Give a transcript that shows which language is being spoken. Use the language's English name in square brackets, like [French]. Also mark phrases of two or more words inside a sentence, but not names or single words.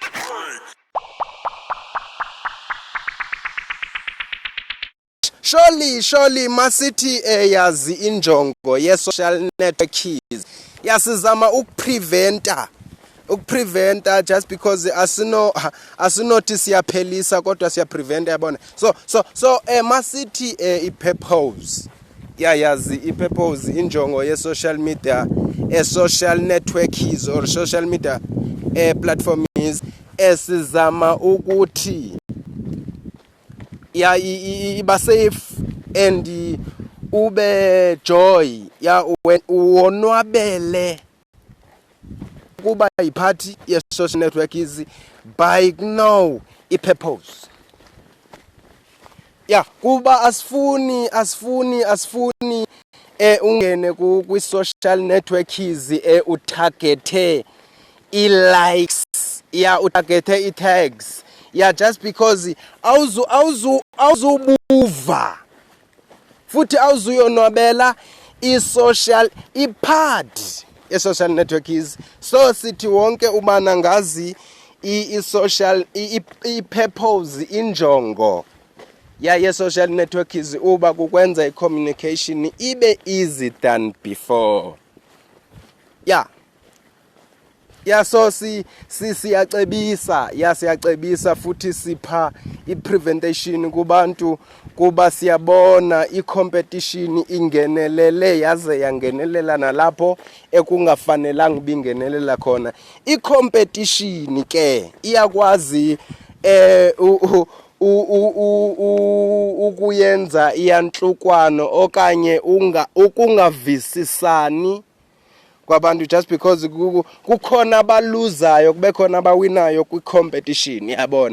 [Xhosa] Surely masithi yazi injongo ye- [English] social networks [Xhosa] yasizama ukupreventa [English] just because [Xhosa] asinothi siyaphelisa kodwa siyapreventa yabona. So masithi i-purpose yazi i-purpose injongo ye- [English] social media social networks or social media platforms [Xhosa] esizama ukuthi iba [English] safe and [Xhosa] ube joy uwonwabele kuba iphathi ye- [English] social network by now [Xhosa] i-purpose kuba asifuni ungene kwi- [English] social networks [Xhosa] utargete i-likes utargete i-tags [English] just because [Xhosa] awuzubuva futhi awuzuyonwabela i-part ye- [English] social networks. [Xhosa] So sithi wonke ubana ngazi i-social i-purpose injongo ye- [English] social networks [Xhosa] uba kukwenza i-communication ibe [English] easy than before. [Xhosa] So siyacebisa futhi sipha i-preventation kubantu kuba siyabona i-competition ingenelele yaze yangenelela nalapho ekungafanelanga bingenelela khona. I-competition ke iyakwazi ukuyenza iyanhlukwano okanye ukungavisisani kwabantu [English] just because [Xhosa] kukhona abaluzayo kube khona abawinayo kwi-competition yabona.